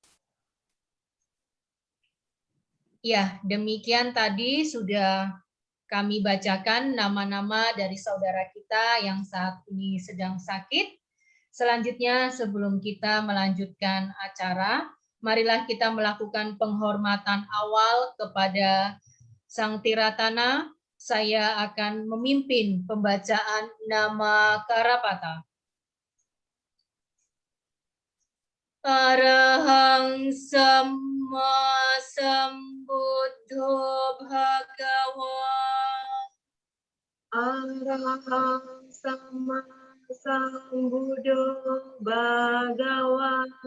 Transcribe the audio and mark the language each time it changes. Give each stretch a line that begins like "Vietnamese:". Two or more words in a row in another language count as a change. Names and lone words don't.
Indonesian: Ya, demikian tadi sudah kami bacakan nama-nama dari saudara kita yang saat ini sedang sakit. Selanjutnya, sebelum kita melanjutkan acara, marilah kita melakukan penghormatan awal kepada Sang Tiratana. Saya akan memimpin pembacaan nama Karapata.
Pali: Arahang Samma Sambuddho Bhagava. Arahang Sama Sambuddho Bhagava,